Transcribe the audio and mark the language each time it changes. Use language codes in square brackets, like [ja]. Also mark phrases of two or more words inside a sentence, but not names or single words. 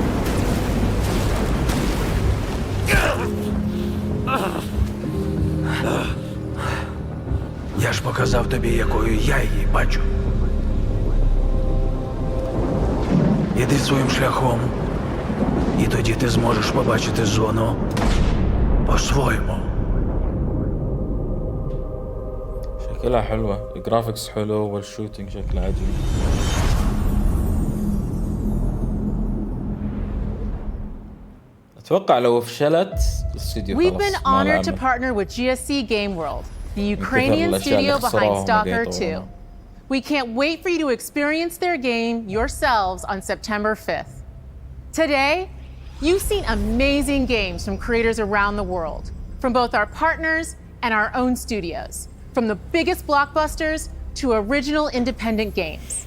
[uk] Я ж показав тобі, якою я її бачу. Іди своїм шляхом, і тоді ти зможеш побачити зону по-своєму. [ar] شكلها حلوة، الجرافيكس حلو والشوتينج شكله عجيب. أتوقع لو فشلت الاستوديو خلاص. [en] We've been honored to partner with GSC Game World, the Ukrainian studio behind Stalker 2. We can't wait for you to experience their game yourselves on September 5th. Today, you've seen amazing games from creators around the world, from both our partners and our own studios, from the biggest blockbusters to original independent games.